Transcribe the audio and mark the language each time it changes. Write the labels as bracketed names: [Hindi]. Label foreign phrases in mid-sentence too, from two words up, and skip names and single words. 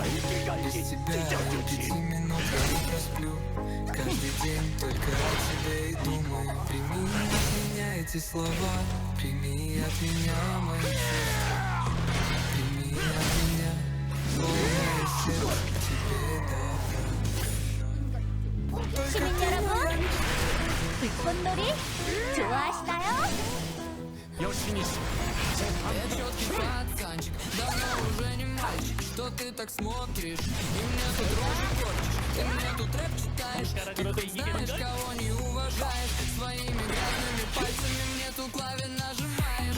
[Russian] Без тебя и 5 минут я не просплю. Каждый день только о тебе и думаю. Прими от меня эти слова, прими от меня мои чувства. Прими от меня полное сердце к тебе, да. [Korean] 시민 여러분, 불꽃놀이 좋아하시나요? 열심히 [Russian] Я четкий пацанчик, давно уже не мальчик. Что ты так смотришь? И мне тут рожи корчишь. Ты мне тут рэп читаешь. Ты хоть знаешь, кого не уважаешь? Своими грязными пальцами мне тут клаве нажимаешь.